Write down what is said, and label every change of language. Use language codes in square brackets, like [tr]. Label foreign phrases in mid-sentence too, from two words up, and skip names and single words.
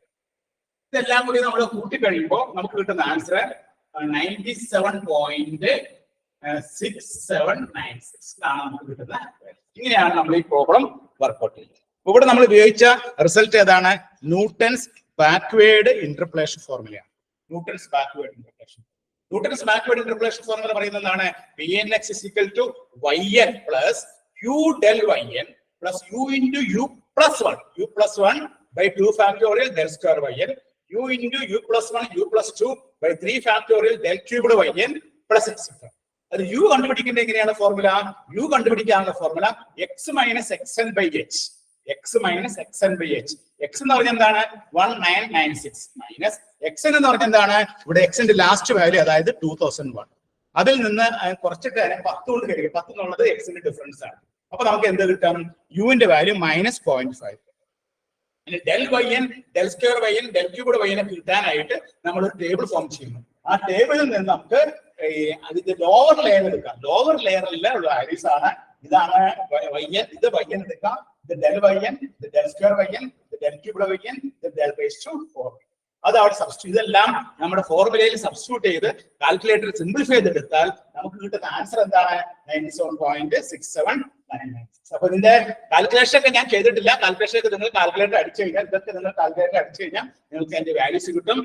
[ml] ഇതെല്ലാം കൂടി നമ്മൾ കൂട്ടി കഴിയുമ്പോൾ നമുക്ക് കിട്ടുന്ന ആൻസർ 97.6796 ആണ് നമുക്ക് കിട്ടുന്നത്. ഇങ്ങനെയാണ് നമ്മൾ ഈ [en] problem workout [ml] ചെയ്യുന്നത്. ഇവിടെ നമ്മൾ ഉപയോഗിച്ച റിസൾട്ട് ഏതാണ്? [en] Newton's backward interpolation [ml] ഫോർമുലയാണ്. [en] Newton's backward interpolation [ml] ഫോർമുല പറയുന്നത് എന്താണ്? [en] Pnx is equal to yn plus u del yn plus u into u plus 1 by 2 factorial del square yn u into u plus 1 u plus 2 by 3 factorial del cubed yn plus etc. [ml] അത് u കണ്ടുപിടിക്കേണ്ട എങ്ങനെയാണ് ഫോർമുല? u കണ്ടുപിടിക്കാനുള്ള ഫോർമുല [en] x minus xn by h. x minus xn by h. x [ml] എന്ന് പറഞ്ഞാൽ എന്താണ്? 1996 മൈനസ് xn എന്ന് പറഞ്ഞാൽ എന്താണ്? ഇവിടെ x ന്റെ ലാസ്റ്റ് വാല്യൂ അതായത് 2001. അതിൽ നിന്ന് കുറച്ചിട്ട് 10 കൊണ്ട് കഴിയും. 10 എന്നുള്ളത് x ന്റെ ഡിഫറൻസ് ആണ്. അപ്പൊ നമുക്ക് എന്ത് കിട്ടും? u ന്റെ വാല്യൂ -0.5. ഇനി [en] del yn del square yn del cubed yn [ml] കിട്ടാനായിട്ട് നമ്മൾ ഒരു ടേബിൾ ഫോം ചെയ്യുന്നു. ആ ടേബിളിൽ നിന്ന് നമുക്ക് അതിന്റെ [en] lower layer [ml] എടുക്കാം. ലോവർ ലെയറിലെ വാല്യൂസ് ആണ് ഇതാണ് yn. ഇത് yn എടുക്കാം. [en] The del yn, the del square yn, the del cubed yn, the del raised to 4. [ml] അതാണ് സബ്സ്റ്റിറ്റ്യൂട്ട്. ഇതെല്ലാം നമ്മുടെ ഫോർമുലയിൽ സബ്സ്റ്റിറ്റ്യൂട്ട് ചെയ്ത് [en] calculator simplify [ml] ചെയ്തെടുത്താൽ നമുക്ക് കിട്ടുന്ന ആൻസർ എന്താണ്? 97.6796. അപ്പൊ ഇതിന്റെ കാൽക്കുലേഷൻ ഒക്കെ ഞാൻ ചെയ്തിട്ടില്ല. കാൽക്കുലേഷൻ ഒക്കെ നിങ്ങൾ കാൽക്കുലേറ്റർ അടിച്ചു കഴിഞ്ഞാൽ നിങ്ങൾക്ക് അതിന്റെ വാല്യൂസ് കിട്ടും.